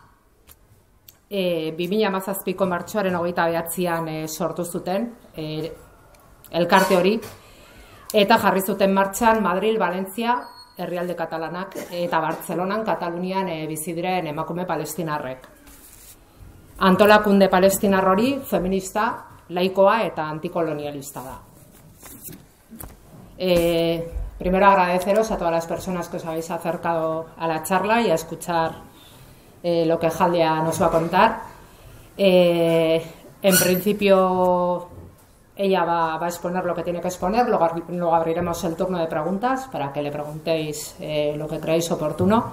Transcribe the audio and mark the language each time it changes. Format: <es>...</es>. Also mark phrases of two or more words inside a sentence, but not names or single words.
<eu>2017ko martxoaren 29an sortu zuten elkarte hori, eta jarri zuten martxan Madril, Valentzia, herrialde katalanak, eta Bartzelonan, Katalunian bizi diren emakume palestinarrek. Antolakunde palestinar hori feminista, laikoa eta antikolonialista da.</eu> <es>Primero agradeceros a todas las personas que os habéis acercado a la charla y a escuchar lo que Jaldia nos va a contar. En principio ella va a exponer lo que tiene que exponer, luego abriremos el turno de preguntas para que le preguntéis lo que creéis oportuno.</es>